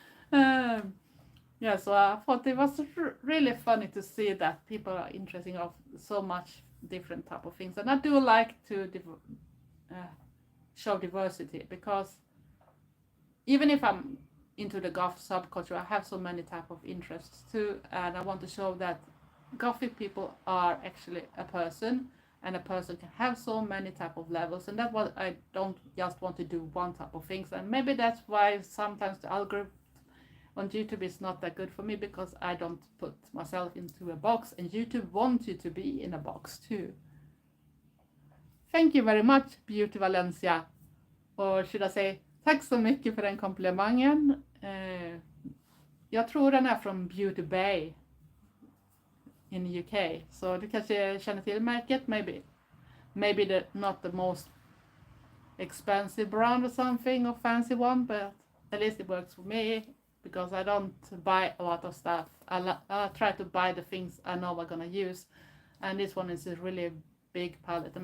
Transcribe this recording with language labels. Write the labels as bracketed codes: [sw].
[en] Yeah, so I thought it was really funny to see that people are interested of so much different type of things, and I do like to show diversity, because even if I'm into the goth subculture, I have so many type of interests too, and I want to show that gothic people are actually a person, and a person can have so many type of levels, and that's what I don't just want to do one type of things. And maybe that's why sometimes the algorithm on YouTube is not that good for me, because I don't put myself into a box, and YouTube wants you to be in a box too. Thank you very much, Beauty Valencia. Or should I say, [sv] tack så mycket för den komplimangen. Jag tror den är från Beauty Bay [en] in the UK. [sv] Så du kanske känner till märket, [en] maybe not the most expensive brand or something, or fancy one, but at least it works for me, because I don't buy a lot of stuff. I try to buy the things I know I'm gonna use, and this one is a really big palette.